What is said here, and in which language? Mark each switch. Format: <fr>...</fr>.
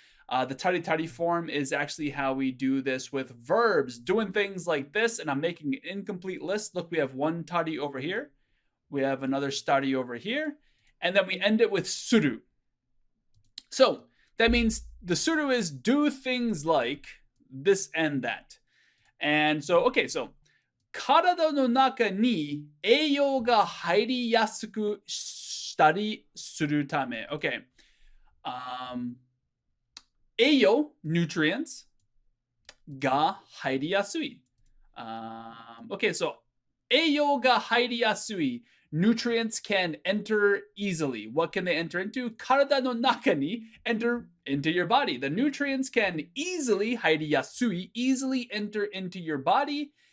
<en>The tari tari form is actually how we do this with verbs, doing things like this. And I'm making an incomplete list. Look, we have one tari over here. We have another stari over here. And then we end it with suru. So that means the suru is do things like this and that. And so, okay, so</en> <ja>体の中に栄養が入りやすくしたりするため。</ja> <en>Okay.</en> <ja>栄養</ja> <en>nutrients</en> <ja>が入りやすい。</ja> <en>Okay, so</en> <ja>栄養が入りやすい</ja> <en>nutrients can enter easily. What can they enter into?</en> <ja>体の中に</ja> <en>enter into your body. The nutrients can easily</en> <ja>入りやすい</ja> <en>easily enter into your body.</en>